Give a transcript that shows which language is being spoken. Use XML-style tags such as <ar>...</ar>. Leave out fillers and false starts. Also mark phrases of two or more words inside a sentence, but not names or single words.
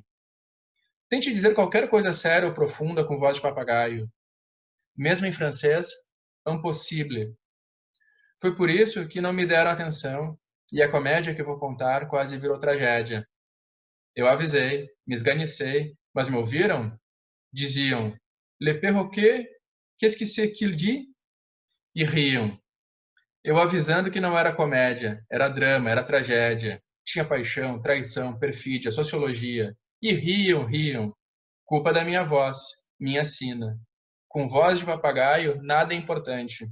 <pt>Tente dizer qualquer coisa séria ou profunda com voz de papagaio. Mesmo em francês, impossible. Foi por isso que não me deram atenção e a comédia que vou contar quase virou tragédia. Eu avisei, me esganicei, mas me ouviram? Diziam,</pt> <fr>Le perroquet, qu'est-ce que c'est qu'il dit?</fr> <pt>E riam. Eu avisando que não era comédia, era drama, era tragédia. Tinha paixão, traição, perfídia, sociologia. E riam, riam. Culpa da minha voz, minha sina. Com voz de papagaio, nada é importante.</pt>